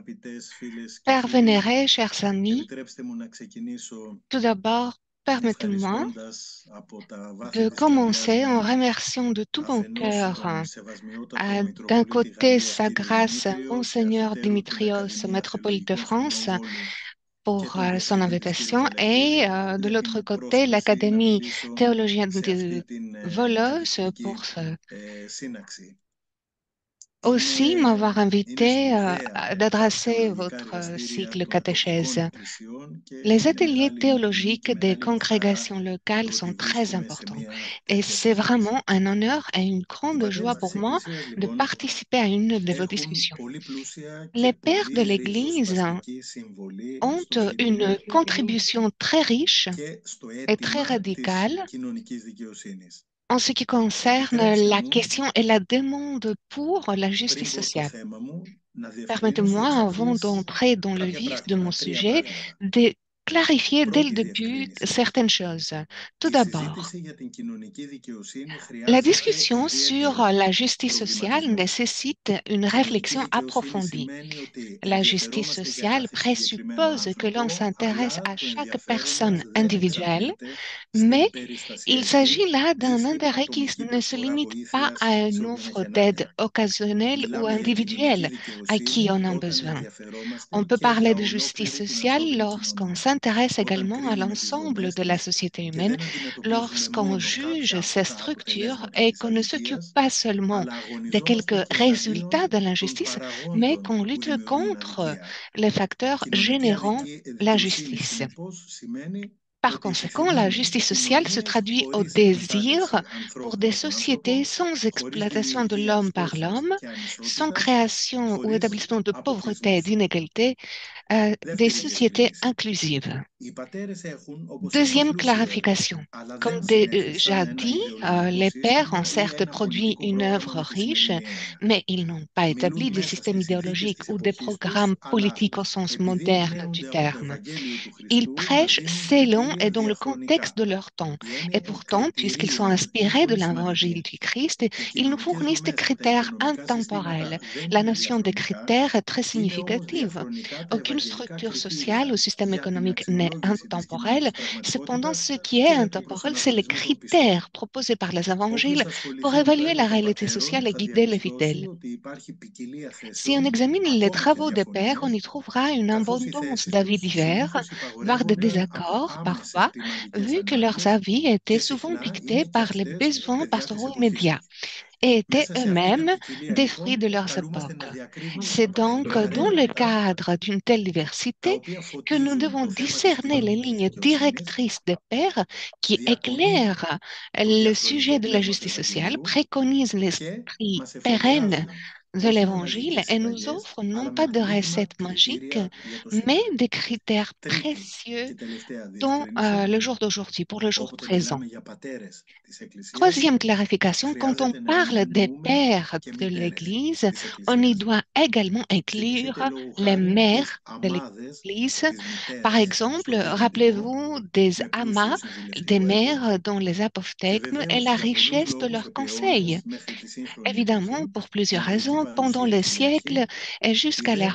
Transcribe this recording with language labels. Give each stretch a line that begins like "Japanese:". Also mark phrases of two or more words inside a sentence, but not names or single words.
French: Père vénéré, chers amis,
Greek: Επιτρέψτε μου να ξεκινήσω
French: tout d'abord, permettez-moi
Greek: ευχαριστώντας από τα βάθη
French: de
Greek: της καρδιάς
French: commencer en
Greek: μου
French: remerciant de tout mon
Greek: αφενός
French: cœur,
Greek: τον Σεβασμιότατο
French: d'un
Greek: Μητροπολίτη
French: côté
Greek: Γαλλίας
French: Sa
Greek: κύριο
French: Grâce,
Greek: Δημήτριο και
French: Monseigneur
Greek: αφετέρου την
French: Dimitrios,
Greek: Ακαδημία
French: métropolite de
Greek: Θεολογικών
French: France,
Greek: Σπουδών Βόλου και
French: pour
Greek: τον
French: son
Greek: καθηγητή της κύριο
French: invitation, et
Greek: Καλογύρη
French: de
Greek: για
French: l'autre
Greek: την
French: côté
Greek: πρόσκληση να
French: l'Académie
Greek: μιλήσω
French: théologienne
Greek: σε αυτή
French: de
Greek: την
French: Volos pour
Greek: κατηχητική σύναξη.
French: aussi m'avoir
Greek: Είναι
French: invité
Greek: σπουδαία τα
French: d'adresser
Greek: θεολογικά
French: votre
Greek: εργαστήρια
French: cycle
Greek: των τοπικών
French: catéchèse.
Greek: εκκλησιών και
French: Les
Greek: είναι
French: ateliers
Greek: μεγάλη μου τιμή και
French: théologiques des
Greek: μεγάλη μου χαρά
French: congrégations
Greek: το
French: locales
Greek: ότι
French: sont très
Greek: βρίσκομαι σε
French: importants
Greek: μια
French: et
Greek: τέτοια
French: c'est vraiment
Greek: συζήτηση.
French: un honneur et une
Greek: Οι
French: grande joie
Greek: πατέρες
French: pour
Greek: της
French: moi
Greek: Εκκλησίας
French: de
Greek: λοιπόν
French: participer à une de vos
Greek: έχουν
French: discussions.
Greek: πολύ πλούσια και
French: Les pères de
Greek: πολύ
French: l'Église
Greek: ριζοσπαστική συμβολή
French: ont
Greek: στο
French: une
Greek: κείμενο
French: contribution très riche
Greek: και στο
French: et très
Greek: αίτημα της
French: radicale
Greek: κοινωνικής δικαιοσύνης.
French: en ce qui concerne
Greek: Επιτρέψτε
French: la
Greek: μου
French: question et la demande pour la
Greek: πριν
French: justice
Greek: πω στο
French: sociale.
Greek: θέμα μου να διευκρινίσω
French: Permettez-moi,
Greek: εξ
French: avant
Greek: αρχής
French: d'entrer dans le
Greek: κάποια
French: vif de mon
Greek: πράγματα, trία
French: sujet,
Greek: πράγματα.
French: de clarifier dès le
Greek: Πρώτη
French: début
Greek: διευκρίνηση.
French: certaines choses. Tout
Greek: Η
French: d'abord,
Greek: συζήτηση για την κοινωνική δικαιοσύνη
French: la
Greek: χρειάζεται
French: discussion sur
Greek: ιδιαίτερο
French: la justice sociale
Greek: προβληματισμό.
French: nécessite une
Greek: Κοινωνική
French: réflexion
Greek: δικαιοσύνη
French: approfondie.
Greek: σημαίνει ότι
French: La justice
Greek: ενδιαφερόμαστε για
French: sociale
Greek: κάθε συγκεκριμένο
French: présuppose que l'on
Greek: άνθρωπο,
French: s'intéresse
Greek: αλλά
French: à
Greek: το
French: chaque
Greek: ενδιαφέρον
French: personne
Greek: μας δεν
French: individuelle,
Greek: εξαρτάται
French: mais
Greek: στην
French: il s'agit
Greek: περιστασιακή
French: là
Greek: ή
French: d'un
Greek: στην
French: intérêt qui
Greek: ατομική
French: ne se
Greek: προσφορά
French: limite pas à
Greek: βοήθειας σε
French: une
Greek: όποιον
French: offre
Greek: έχει
French: d'aide
Greek: ανάγκη.
French: occasionnelle ou
Greek: Μιλάμε για κοινωνική
French: individuelle à qui
Greek: δικαιοσύνη
French: on a
Greek: όταν
French: besoin.
Greek: ενδιαφερόμαστε
French: On peut
Greek: και
French: parler
Greek: για
French: de justice
Greek: ολόκληρη την
French: sociale
Greek: ανθρώπινη
French: lorsqu'on
Greek: κοινωνία.
French: s'intéresse
Greek: Όταν
French: également à
Greek: κρίνουμε τις
French: l'ensemble
Greek: δομές
French: de la
Greek: της
French: société
Greek: και
French: humaine,
Greek: δεν αντιμετωπίζουμε
French: lorsqu'on
Greek: μόνο
French: juge
Greek: κάποια
French: ces
Greek: από τα
French: structures
Greek: αποτελέσματα
French: et
Greek: της
French: qu'on ne s'occupe
Greek: αδικίας,
French: pas seulement
Greek: αλλά
French: de
Greek: αγωνιζόμαστε
French: quelques
Greek: και
French: résultats
Greek: εναντίον
French: de
Greek: των
French: l'injustice, mais
Greek: παραγόντων
French: qu'on
Greek: που
French: lutte
Greek: δημιουργούν
French: contre
Greek: αδικία.
French: les facteurs
Greek: Κοινωνική
French: générant la
Greek: δικαιοσύνη,
French: justice.
Greek: συνεπώς, σημαίνει
French: Par
Greek: ότι
French: conséquent, la
Greek: επιθυμούμε
French: justice sociale se
Greek: κοινωνίες
French: traduit au
Greek: χωρίς
French: désir
Greek: εκμετάλλευση
French: pour
Greek: ανθρώπου
French: des
Greek: από
French: sociétés
Greek: άνθρωπο,
French: sans
Greek: χωρίς
French: exploitation de
Greek: δημιουργία
French: l'homme par
Greek: φτώχειας
French: l'homme,
Greek: και
French: sans
Greek: ανισότητας,
French: création ou
Greek: χωρίς
French: établissement de pauvreté et
Greek: αποκλεισμούς.
French: d'inégalité, des
Greek: Δεύτερη
French: sociétés
Greek: διευκρίνηση.
French: inclusives.
Greek: Οι πατέρες έχουν, όπως είπα,
French: Deuxième
Greek: πλούσιο έργο,
French: clarification.
Greek: αλλά
French: Comme
Greek: δεν
French: déjà
Greek: συνέθεσαν ένα
French: dit,
Greek: ιδεολογικό
French: les pères ont
Greek: σύστημα ή
French: certes
Greek: ένα
French: produit
Greek: πολιτικό
French: une
Greek: πρόγραμμα
French: œuvre
Greek: με τη
French: riche,
Greek: σημερινή έννοια.
French: mais ils n'ont pas
Greek: Μιλούν
French: établi des
Greek: μέσα
French: systèmes
Greek: στις συνθήκες
French: idéologiques
Greek: της
French: ou des
Greek: εποχής τους,
French: programmes
Greek: αλλά
French: politiques au sens
Greek: επειδή
French: moderne du
Greek: εμπνέονται από το
French: terme.
Greek: Ευαγγέλιο του
French: Ils
Greek: Χριστού, μας
French: prêchent
Greek: δίνουν
French: selon et
Greek: κριτήρια
French: dans le contexte
Greek: διαχρονικά.
French: de leur temps.
Greek: Η
French: Et
Greek: έννοια των
French: pourtant, puisqu'ils sont
Greek: κριτηρίων είναι
French: inspirés de
Greek: πολύ
French: l'évangile
Greek: σημαντική.
French: du Christ,
Greek: Οι
French: ils nous
Greek: κοινωνικές
French: fournissent des
Greek: δομές και τα
French: critères
Greek: οικονομικά συστήματα
French: intemporels.
Greek: δεν
French: La
Greek: είναι
French: notion des
Greek: διαχρονικά,
French: critères est très
Greek: είναι όμως
French: significative.
Greek: διαχρονικά τα
French: Aucune
Greek: ευαγγελικά
French: structure sociale ou
Greek: κριτήρια
French: système
Greek: για την
French: économique n'est
Greek: αξιολόγηση της
French: intemporel.
Greek: κοινωνικής
French: Cependant,
Greek: πραγματικότητας
French: ce qui est
Greek: και τον
French: intemporel, c'est les
Greek: προσανατολισμό των πιστών.
French: critères proposés par les
Greek: Όποιος
French: évangiles pour
Greek: ασχοληθεί με το
French: évaluer
Greek: έργο
French: la
Greek: των
French: réalité
Greek: πατέρων
French: sociale et
Greek: θα
French: guider les
Greek: διαπιστώσει
French: fidèles.
Greek: ότι υπάρχει ποικιλία
French: Si on
Greek: θέσεων,
French: examine les
Greek: ακόμα και
French: travaux des pairs, on
Greek: διαφωνίες,
French: y trouvera une
Greek: καθώς οι
French: abondance
Greek: θέσεις
French: d'avis
Greek: τους
French: divers,
Greek: συνήθως
French: voire des
Greek: υπαγορεύονται από
French: désaccords
Greek: άμεσες
French: parfois,
Greek: κλιματικές
French: vu que leurs
Greek: ανάγκες
French: avis
Greek: και
French: étaient souvent
Greek: συχνά
French: dictés
Greek: είναι και
French: par les
Greek: αυτές
French: besoins
Greek: παιδιά της
French: pastoraux
Greek: εποχής
French: immédiats
Greek: τους.
French: et étaient
Greek: Μέσα σε αυτή την
French: eux-mêmes
Greek: ποικιλία
French: des fruits
Greek: λοιπόν
French: de leurs
Greek: καλούμαστε να
French: époques.
Greek: διακρίνουμε
French: C'est donc dans le
Greek: συμπεράσματα
French: cadre d'une telle
Greek: τα
French: diversité
Greek: οποία
French: que nous
Greek: φωτίζουν
French: devons
Greek: το θέμα της
French: discerner les
Greek: κοινωνικής
French: lignes
Greek: δικαιοσύνης,
French: directrices des pairs qui
Greek: διατονίζουν
French: éclairent
Greek: το
French: le
Greek: διαχρονικό
French: sujet de la
Greek: πνεύμα του
French: justice sociale,
Greek: Ευαγγελίου
French: préconisent
Greek: και
French: l'esprit
Greek: μας
French: pérenne
Greek: εφοδιάζουν
French: de
Greek: όχι με
French: l'Évangile
Greek: μαγικές
French: et nous
Greek: συνταγές,
French: offrent non
Greek: αλλά με
French: pas de
Greek: πολύτιμα
French: recettes magiques,
Greek: κριτήρια για το
French: mais
Greek: σύμπαν.
French: des critères
Greek: Τρίτη
French: précieux
Greek: και τελευταία
French: dans
Greek: διευκρίνηση,
French: le jour d'aujourd'hui, pour le jour
Greek: όποτε
French: présent.
Greek: μιλάμε για πατέρες της Εκκλησίας,
French: Troisième clarification, quand on
Greek: χρειάζεται να μην
French: parle des
Greek: εννοούμε
French: pères
Greek: και
French: de
Greek: μητέρες
French: l'Église,
Greek: της
French: on y
Greek: Εκκλησίας.
French: doit également inclure
Greek: Θυμηθείτε λόγου
French: les
Greek: χάρη τις
French: mères de
Greek: αμάδες
French: l'Église.
Greek: της
French: Par
Greek: μητέρας
French: exemple,
Greek: στο διανοητικό,
French: rappelez-vous des
Greek: με πλούσιο
French: amas, des
Greek: συμβουλευτικό έργο
French: mères dans les
Greek: και
French: apophthegmes et
Greek: βεβαίως
French: la
Greek: για πολλούς
French: richesse de
Greek: λόγους
French: leurs
Greek: επί
French: conseils.
Greek: αιώνες μέχρι τη σύγχρονη
French: Évidemment,
Greek: εποχή
French: pour
Greek: η
French: plusieurs
Greek: ανδρική
French: raisons, pendant
Greek: παρουσία
French: les
Greek: στην
French: siècles
Greek: ευχή
French: et jusqu'à
Greek: ή